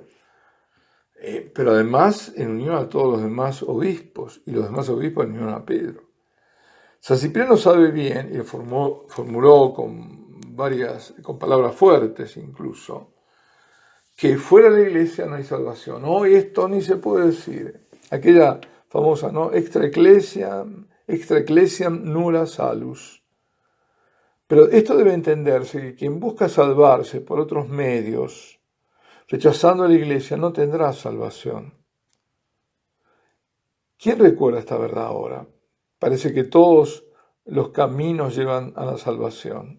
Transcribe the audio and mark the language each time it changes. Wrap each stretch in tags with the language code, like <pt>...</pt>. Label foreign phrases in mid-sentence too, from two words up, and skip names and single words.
<es>Pero además en unión a todos los demás obispos, y los demás obispos en unión a Pedro. San Cipriano sabe bien, y lo formuló con palabras fuertes incluso, que fuera de la iglesia no hay salvación. Hoy esto ni se puede decir. Aquella famosa, ¿no?,</es> <la>extra ecclesiam nulla salus.</la> <es>Pero esto debe entenderse, que quien busca salvarse por otros medios, rechazando a la iglesia, no tendrá salvación. ¿Quién recuerda esta verdad ahora? Parece que todos los caminos llevan a la salvación.</es>